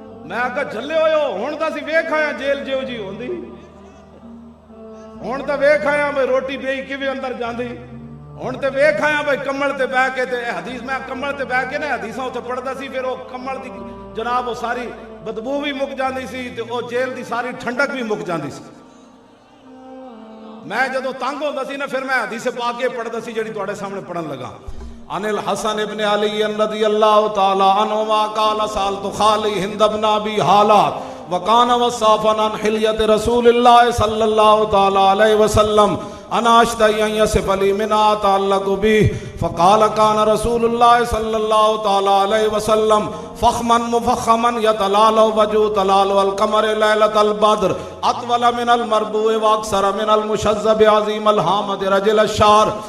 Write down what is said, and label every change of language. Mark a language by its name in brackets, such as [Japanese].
[Punjabi] میں کہا جھلے ہوئے ہو, ہن تاں اسی ویکھ آیا جیل جیو جی ہوندی, ہن تاں ویکھ آیا بھئی روٹی بیئی کیویں اندر جاندی, ہن تے ویکھ آیا بھئی کمل تے بیٹھ کے تے حدیث میں کمل تے بیٹھ کے نا حدیثاں تے پڑھدا سی, پھر وہ کمل دی جناب وہ ساری بدبو بھی مک جاندی سی تے وہ جیل دی ساری ٹھنڈک بھی مک جاندی سی. میں جدو تنگ ہوندا سی نا پھر میں حدیث پاک کے پڑھدا سی جڑی تواڈے سامنے پڑھن لگا. [Arabic] عن الحسن ابن علی رضی اللہ تعالی عنہما قال سالت خالی ہند بن ابی حالات وکان وصافا عن حلیت رسول اللہ صلی اللہ تعالی علیہ وسلم انا اشتہی ان یصف لی منها تعلق به فقال كان رسول الله صلى الله تعالی علیہ وسلم فخما مفخما يتلال وجه تلال القمر ليلة البدر اطول من المربوع واكثر من المشذب عظيم الهامة رجل الشعر